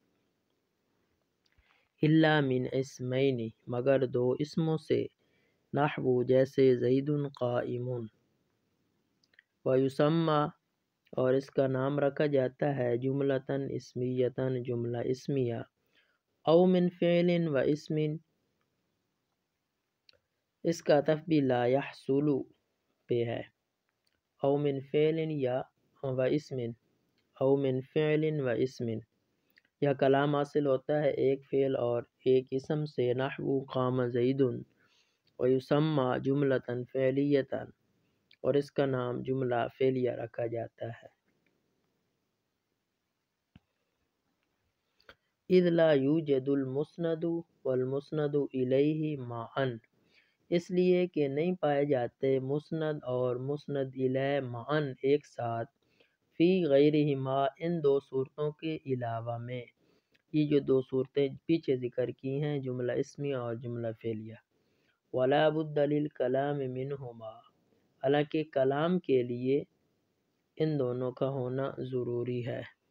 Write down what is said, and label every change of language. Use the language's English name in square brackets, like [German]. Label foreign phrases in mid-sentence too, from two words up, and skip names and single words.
[Arabic] الا من اسمین [Urdu] مگر دو اسموں سے، نحو جیسے [Arabic] زید قائم، [Urdu] ویسمى اور اس کا نام رکھا جاتا ہے، [Arabic] جملۃ اسمیۃ [Urdu] جملہ اسمیہ، [Arabic] او من فعل و اسم، [Urdu] اس کا عطف بھی [Arabic] لا یحصل [Urdu] پہ ہے، [Arabic] او من فعل یا و اسم، او من فعل و اسم، [Urdu] یا کلام حاصل ہوتا ہے ایک فعل اور ایک اسم سے، نحو [Arabic] قام زید، ویسمى جملۃ فعلیۃ [Urdu] اور اس کا نام جملہ فعلیہ رکھا جاتا ہے۔ [Arabic] اذ لا یوجد المسند والمسند الیہ معا، [Urdu] اس لیے کہ نہیں پائے جاتے مسند اور مسند الیہ معا ایک ساتھ، [Arabic] فی غیرہما [Urdu] ان دو صورتوں کے علاوہ میں، یہ جو دو صورتیں پیچھے ذکر کی ہیں، جملہ اسمیہ اور جملہ فعلیہ، [Arabic] ولا بد للکلام منہما، [Urdu] حالانکہ کلام کے لیے ان دونوں کا ہونا ضروری ہے۔